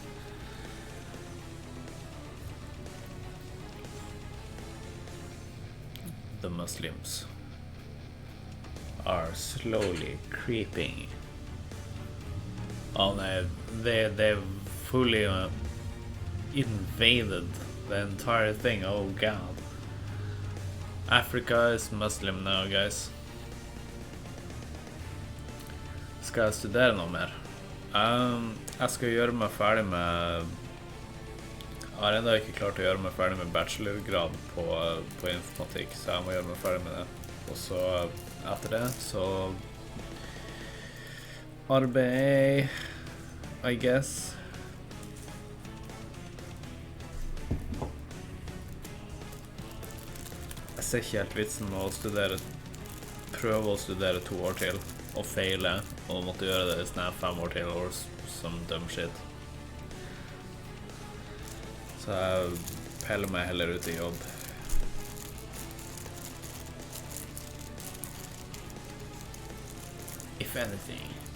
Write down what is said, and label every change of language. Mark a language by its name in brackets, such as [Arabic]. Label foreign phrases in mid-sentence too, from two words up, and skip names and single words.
[English] The Muslims are slowly creeping. Oh no, they've fully invaded the entire thing. Oh god. Africa is Muslim now, guys. [Norwegian] Skal jeg studere noe mer? Jeg skal gjøre meg ferdig med... Jeg har enda ikke klart å gjøre meg ferdig med bachelorgrad på informatikk, så jeg må gjøre meg ferdig med det. Og så etter det, så arbeid, [English] I guess. [Norwegian] Jeg ser ikke helt vitsen med å studere, prøve å studere 2 år til, og feile, og måtte gjøre det i sånn 5 år til, [English] or some dumb shit. [Norwegian] Så jeg peller meg heller ut i jobb. [English] If anything.